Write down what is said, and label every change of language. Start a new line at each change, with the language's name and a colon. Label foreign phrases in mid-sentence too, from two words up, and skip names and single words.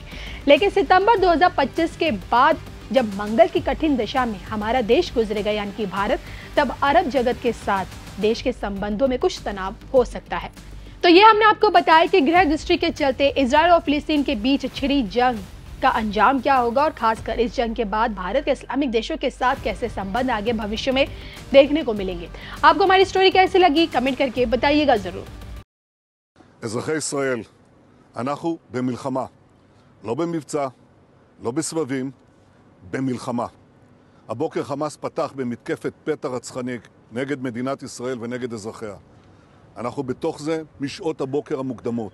Hindi: लेकिन सितंबर 2025 के बाद जब मंगल की कठिन दशा में हमारा देश गुजरेगा, यानी कि भारत, तब अरब जगत के साथ देश के संबंधों में कुछ तनाव हो सकता है। तो ये हमने आपको बताया कि ग्रह दृष्टि के चलते इजराइल और फिलिस्तीन के बीच छिड़ी जंग का अंजाम क्या होगा और खासकर इस जंग के बाद भारत के इस्लामिक देशों के साथ कैसे संबंध आगे भविष्य में देखने को मिलेंगे। आपको हमारी स्टोरी कैसी लगी कमेंट करके बताइएगा जरूर।
Hebrew: אזרחי ישראל, אנחנו במלחמה, לא במבצע, לא בסבבים, במלחמה. הבוקר חמאס פתח במתקפת פתע רצחני נגד מדינת ישראל ונגד אזרחיה. אנחנו בתוך זה משעות הבוקר המוקדמות.